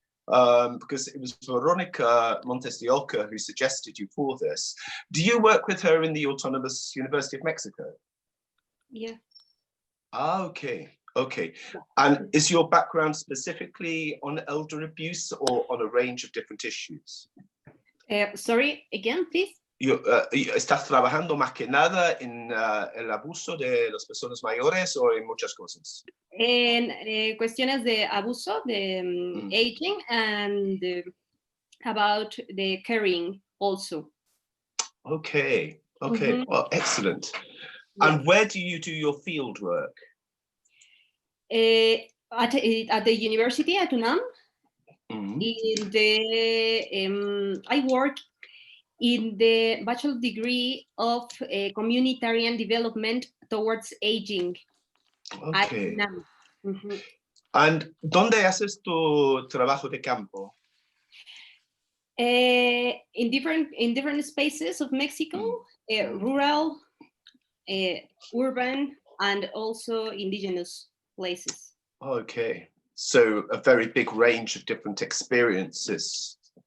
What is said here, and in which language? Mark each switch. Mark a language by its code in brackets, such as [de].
[en] Because it was Veronica Montes de Oca who suggested you for this. Do you work with her in the Autonomous University of Mexico? Yeah. Ah, okay, okay. And is your background specifically on elder abuse or on a range of different issues? Sorry, again, please. [es] ¿Estás trabajando más que nada en el abuso de las personas mayores o en muchas cosas? En cuestiones de abuso, de aging, [en] and about the caring also. Okay, okay, well, excellent. Yeah. And where do you do your field work? At the university at UNAM. In the I work in the bachelor degree of communitarian development towards aging. Okay. [es] And ¿dónde haces tu trabajo de campo? [en] In different spaces of Mexico, rural, urban, and also indigenous places. Okay, so a very big range of different experiences.